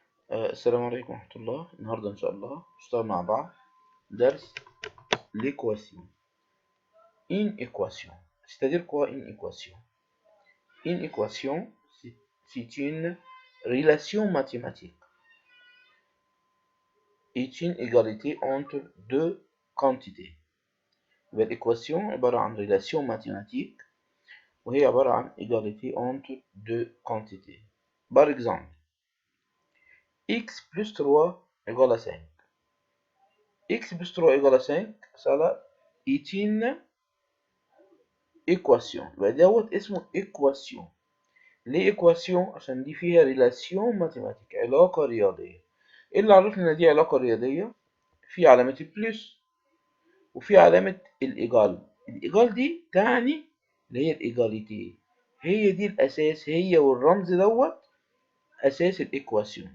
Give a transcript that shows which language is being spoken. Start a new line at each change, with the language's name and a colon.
Arabic: السلام عليكم ورحمة الله. النهاردة إن شاء الله نشتغل مع بعض درس l'équation.
French: Une équation. C'est-à-dire quoi une équation? Une équation, c'est une relation mathématique. C'est une égalité entre deux quantités. L'équation
Arabic: عبارة عن
French: relation mathématique
Arabic: وهي عبارة عن
French: égalité entre deux quantités. Par exemple, x plus 3 égale à 5. x plus 3 égale à 5 ça est une équation.
Arabic: يبقى دوت اسمه équation. ليه équation؟ عشان دي فيها
French: relation mathématique،
Arabic: علاقة رياضية. ايه اللي عرفنا ان دي علاقة رياضية؟ في علامة البلس وفي علامة الإيجال. الإيجال دي تعني اللي هي الإيجاليتي، هي دي الأساس، هي والرمز دوت أساس الإيكواسيون.